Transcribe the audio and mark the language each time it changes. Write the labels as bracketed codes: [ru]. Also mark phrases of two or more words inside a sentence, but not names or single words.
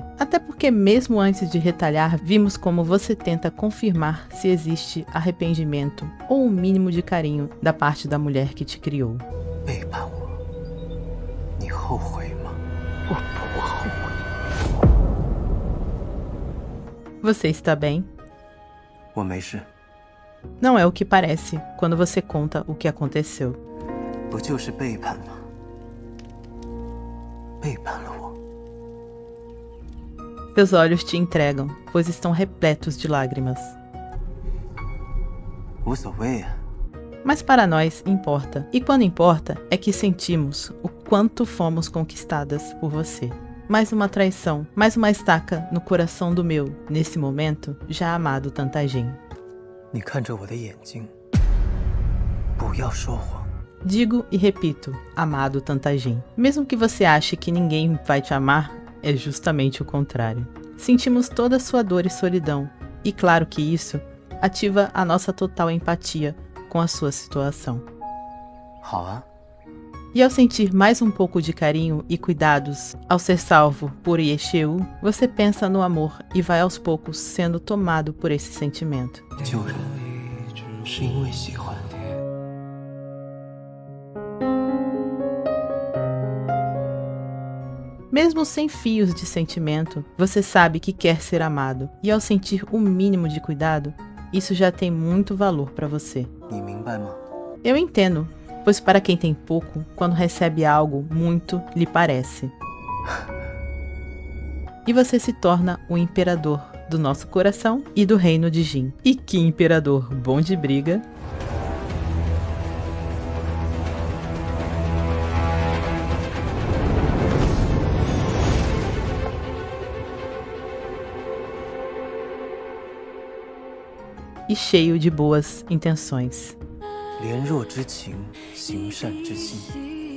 [pt] Até porque mesmo antes de retalhar, vimos como você tenta confirmar se existe arrependimento ou um mínimo de carinho da parte da mulher que te criou. [zh] 背叛我，你后悔吗？我不后悔。 [pt] Você está bem? [zh] 我没事， [pt] Não é o que parece quando você conta o que aconteceu. [zh] 不就是背叛吗？背叛了我。 [pt] Seus olhos te entregam, pois estão repletos de lágrimas. [zh] 无所谓啊， [pt] Mas para nós importa, e quando importa é que sentimos o quanto fomos conquistadas por você. Mais uma traição, mais uma estaca no coração do meu, nesse momento, já amado Tantajin. [zh] 你看着我的眼睛，不要说谎。 [pt] Digo e repito, amado Tantajin. Mesmo que você ache que ninguém vai te amar, é justamente o contrário. Sentimos toda a sua dor e solidão, e claro que isso ativa a nossa total empatia com a sua situação. [zh] 好啊， [pt] E ao sentir mais um pouco de carinho e cuidados, ao ser salvo por Yesheu, você pensa no amor e vai aos poucos sendo tomado por esse sentimento. [zh] 救人是因为喜欢。 [pt] Mesmo sem fios de sentimento, você sabe que quer ser amado, e ao sentir o mínimo de cuidado, isso já tem muito valor para você. [zh] 你明白吗？ [pt] Eu entendo, pois para quem tem pouco, quando recebe algo, muito lhe parece. E você se torna o imperador do nosso coração e do reino de Jin. E que imperador bom de briga! E cheio de boas intenções. [zh] 怜弱之情，行善之心。